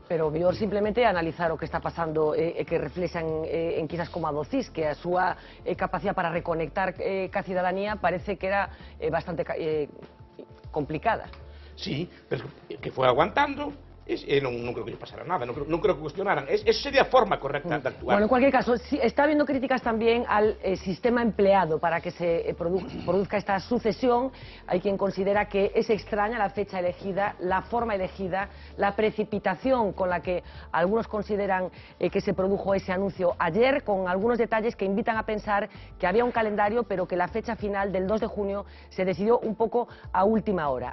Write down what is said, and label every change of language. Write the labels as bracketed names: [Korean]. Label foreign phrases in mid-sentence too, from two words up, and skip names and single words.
[Galician] Pero mellor simplemente analizar o que está pasando e que reflexan en quizás como a do CIS, que a súa capacidade para reconectar ca cidadanía parece que era bastante complicada. Sí, pero que foi aguantando. non creo que lle pasara nada, non creo que cuestionaran. Esa sería a forma correcta de actuar. [Spanish] Bueno, en cualquier caso, está habiendo críticas también al sistema empleado para que se produzca esta sucesión. Hay quien considera que es extraña la fecha elegida, la forma elegida, la precipitación con la que algunos consideran que se produjo ese anuncio ayer, con algunos detalles que invitan a pensar que había un calendario, pero que la fecha final del 2 de junio se decidió un poco a última hora.